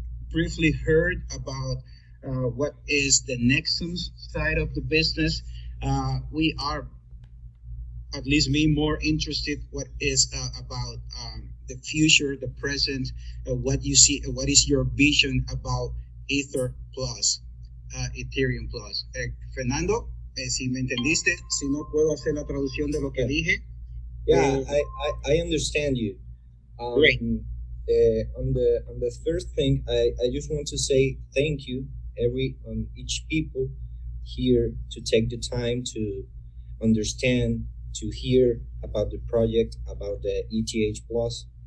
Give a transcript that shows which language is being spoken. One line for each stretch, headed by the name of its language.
English: briefly heard about what is the NEXUMS side of the business. We are, at least me, more interested what is about the future, the present, what you see, what is your vision about Ether Plus, Ethereum Plus.
Spanish: Fernando, si me entendiste, si no puedo hacer la traducción de lo que dije.
English: Yeah, I understand you. Great. On the first thing, I just want to say thank you each people here to take the time to understand, to hear about the project, about the ETH Plus.